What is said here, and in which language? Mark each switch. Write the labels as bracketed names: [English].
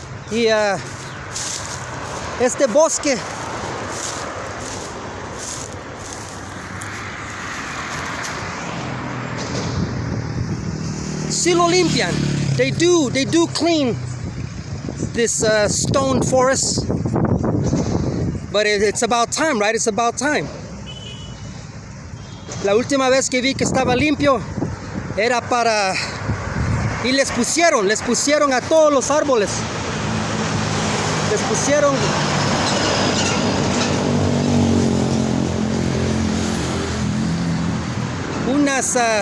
[Spanish] Y este bosque sí lo limpian. [English] They do clean this stone forest. But it's about time, right? It's about time. [Spanish] La última vez que vi que estaba limpio era para... Y les pusieron a todos los árboles. Les pusieron unas...